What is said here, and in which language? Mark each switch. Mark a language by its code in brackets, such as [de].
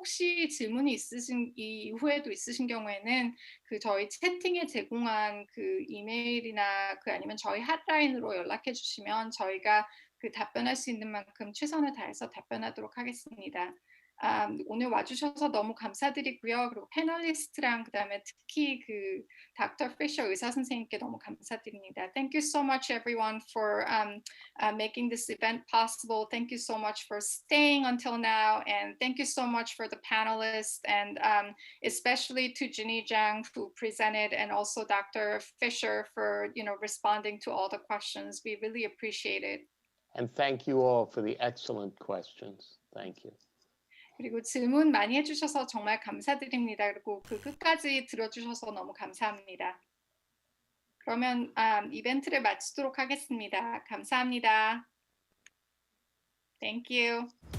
[ko] 혹시 질문이 이후에도 있으신 경우에는 저희 채팅에 제공한 이메일이나 아니면 저희 핫라인으로 연락해 주시면 저희가 답변할 수 있는 만큼 최선을 다해서 답변하도록 하겠습니다. 오늘 와주셔서 너무 감사드리고요. 그리고 패널리스트랑 그다음에 특히 닥터 피셔 의사 선생님께 너무 감사드립니다. [en] Thank you so much everyone for making this event possible. Thank you so much for staying until now, and thank you so much for the panelists, and especially to Ginny Zhang who presented, and also Dr. Fisher for responding to all the questions. We really appreciate it. And thank you all for the excellent questions. Thank you. [ko] 그리고 질문 많이 해주셔서 정말 감사드립니다. 그리고 끝까지 들어주셔서 너무 감사합니다. 그러면 이벤트를 마치도록 하겠습니다. 감사합니다. [en] Thank you.